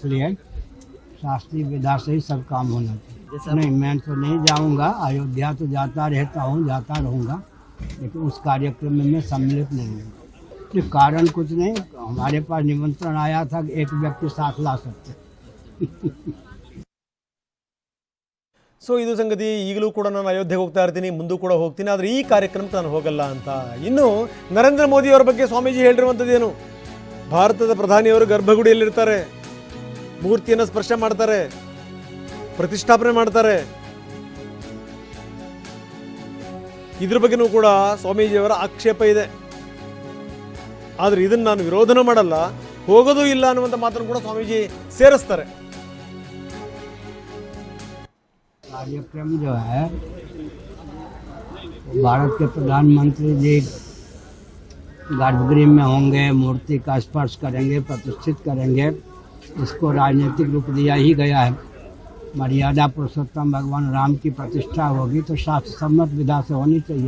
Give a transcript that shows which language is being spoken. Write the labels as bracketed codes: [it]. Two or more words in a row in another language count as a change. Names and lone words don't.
[hi] इसलिए शास्त्रीय विधा से ही सब काम होना चाहिए। नहीं, मैं तो नहीं जाऊंगा, अयोध्या तो जाता रहता हूँ, जाता रहूँगा, लेकिन उस कार्यक्रम में मैं सम्मिलित नहीं हूँ। तो कारण कुछ नहीं, हमारे पास निमंत्रण आया था कि एक व्यक्ति साथ ला सकते। [kn] ಸೊ ಇದು ಸಂಗತಿ. ಈಗಲೂ ಕೂಡ ನಾನು ಅಯೋಧ್ಯೆಗೆ ಹೋಗ್ತಾ ಇರ್ತೀನಿ, ಮುಂದೂ ಕೂಡ ಹೋಗ್ತೀನಿ, ಆದರೆ ಈ ಕಾರ್ಯಕ್ರಮಕ್ಕೆ ನಾನು ಹೋಗಲ್ಲ ಅಂತ. ಇನ್ನು ನರೇಂದ್ರ ಮೋದಿಯವರ ಬಗ್ಗೆ ಸ್ವಾಮೀಜಿ ಹೇಳಿರುವಂಥದ್ದೇನು? ಭಾರತದ ಪ್ರಧಾನಿಯವರು ಗರ್ಭಗುಡಿಯಲ್ಲಿರ್ತಾರೆ, ಮೂರ್ತಿಯನ್ನು ಸ್ಪರ್ಶ ಮಾಡ್ತಾರೆ, ಪ್ರತಿಷ್ಠಾಪನೆ ಮಾಡ್ತಾರೆ. ಇದ್ರ ಬಗ್ಗೆನೂ ಕೂಡ ಸ್ವಾಮೀಜಿಯವರ ಆಕ್ಷೇಪ ಇದೆ. ಆದರೆ ಇದನ್ನು ನಾನು ವಿರೋಧನೂ ಮಾಡಲ್ಲ, ಹೋಗೋದೂ ಇಲ್ಲ ಅನ್ನುವಂಥ ಮಾತನ್ನು ಕೂಡ ಸ್ವಾಮೀಜಿ ಸೇರಿಸ್ತಾರೆ. [hi] कार्यक्रम जो है भारत के प्रधानमंत्री जी गर्भगृह में होंगे, मूर्ति का स्पर्श करेंगे, प्रतिष्ठित करेंगे। इसको राजनीतिक रूप दिया ही गया है। मर्यादा पुरुषोत्तम भगवान राम की प्रतिष्ठा होगी तो शास्त्र सम्मत विधा से होनी चाहिए।